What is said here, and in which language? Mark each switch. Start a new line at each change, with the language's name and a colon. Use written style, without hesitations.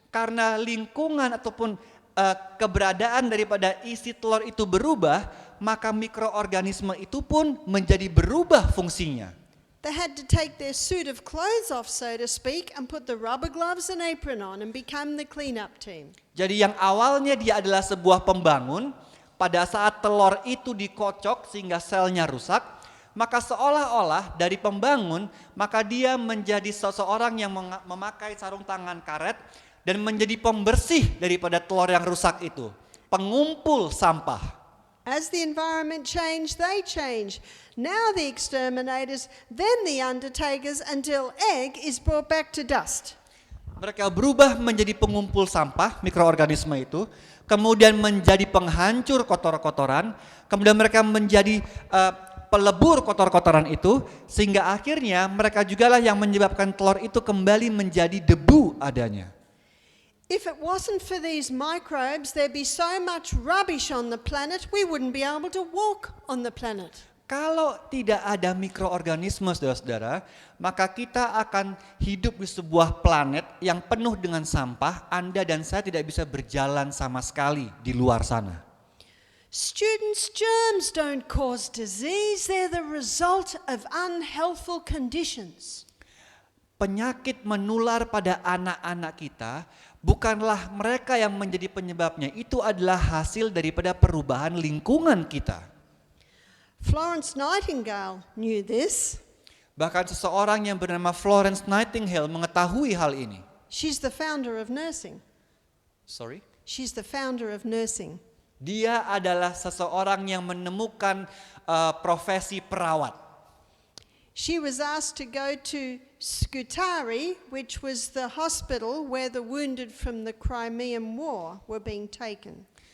Indonesian: Karena lingkungan ataupun keberadaan daripada isi telur itu berubah, maka mikroorganisme itu pun menjadi berubah fungsinya.
English: They had to take their suit of clothes off, so to speak, and put the rubber gloves and apron on and become the cleanup team.
Indonesian: Jadi yang awalnya dia adalah sebuah pembangun, pada saat telur itu dikocok sehingga selnya rusak, maka seolah-olah dari pembangun, maka dia menjadi seseorang yang memakai sarung tangan karet dan menjadi pembersih daripada telur yang rusak itu, pengumpul sampah.
English: As the environment changed, they changed. Now the exterminators, then the undertakers, until egg is brought back to dust.
Indonesian: Mereka berubah menjadi pengumpul sampah, mikroorganisme itu, kemudian menjadi penghancur kotor-kotoran, kemudian mereka menjadi pelebur kotor-kotoran itu, sehingga akhirnya mereka jugalah yang menyebabkan telur itu kembali menjadi debu adanya.
English: If it wasn't for these microbes, there'd be so much rubbish on the planet, we wouldn't be able to walk on the planet.
Indonesian: Kalau tidak ada mikroorganisme, saudara-saudara, maka kita akan hidup di sebuah planet yang penuh dengan sampah. Anda dan saya tidak bisa berjalan sama sekali di luar sana.
English: Students, germs don't cause disease, they're the result of unhealthful conditions.
Indonesian: Penyakit menular pada anak-anak kita bukanlah mereka yang menjadi penyebabnya, itu adalah hasil daripada perubahan lingkungan kita.
English: Florence Nightingale knew this.
Indonesian: Bahkan seseorang yang bernama Florence Nightingale mengetahui hal ini.
English: She's the founder of nursing. Sorry? She's the founder of nursing.
Indonesian: Dia adalah seseorang yang menemukan profesi perawat.
English: She was asked to go to Scutari, which was the hospital where the wounded from the Crimean War were being taken.